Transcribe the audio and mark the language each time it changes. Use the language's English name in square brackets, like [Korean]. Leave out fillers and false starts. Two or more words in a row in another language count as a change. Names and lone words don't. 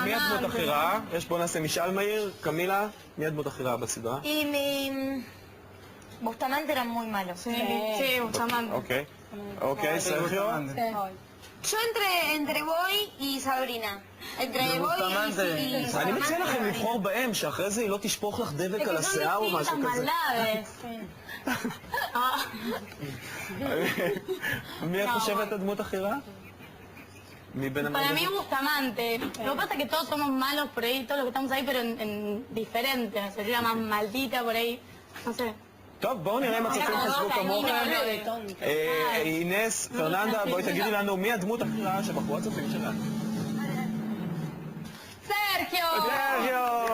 [Hebrew] מי הדמות הכי רעה? בוא נעשה משאל מהיר. קמילה, מי הדמות הכי רעה בסדרה? [Spanish] Y mi Bustamante era muy malo. Sí, Bustamante. [Hebrew] אוקיי, סרחיו? [Spanish] Yo entre Boy y Sabrina. Entre Boy y [Hebrew] אני מציע לכם לבחור בהם, שאחרי זה היא לא תשפוך לך דבק על השיער או משהו כזה. מי את חושבת הדמות הכי רעה? [Spanish] Para mí Bustamante. Lo que pasa es que todos somos malos por ahí, todos los que estamos ahí, pero en diferentes. Sería más maldita por ahí, no sé. [Hebrew] טוב, בואו נראה אם הצופים חשבו כמוכם. אינס, פרננדה, בואי תגידי לנו מי הדמות הכי רעה שבחרו הצופים שלנו. Sergio.